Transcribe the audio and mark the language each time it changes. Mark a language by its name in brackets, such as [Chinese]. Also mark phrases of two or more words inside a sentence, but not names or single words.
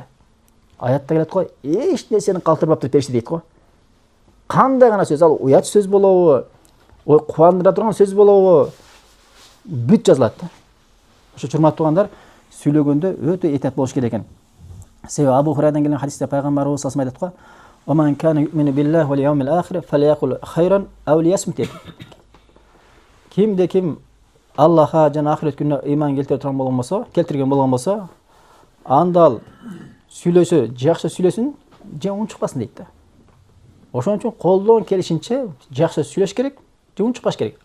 [Kyrgyz] Аятта келет го, эч нерсени калтырбаптыр периште дейт го. Кандай гана сөз, ал уят сөз болобу, кубандыра турган сөз болобу, бүт жазылат да. Ошо урматтуу туугандар, сүйлөгөндө өтө этият болуш керек экен. Себеби Абу Хурайрадан келген хадисте пайгамбарыбыз [Arabic] صلى الله عليه وسلم [Kyrgyz] айтат го, [Arabic] "من كان يؤمن بالله واليوم الآخر فليقل خيرا أو ليصمت" дейт. [Kyrgyz] Кимде ким Аллахка жана ахирет күнүнө ыйман келтирген болгон болсо, анда ал сүйлөсө, жакшы сүйлөсүн, же унчукпасын дейт да. Ошон үчүн колдон келишинче жакшы сүйлөш керек, же унчукпаш керек.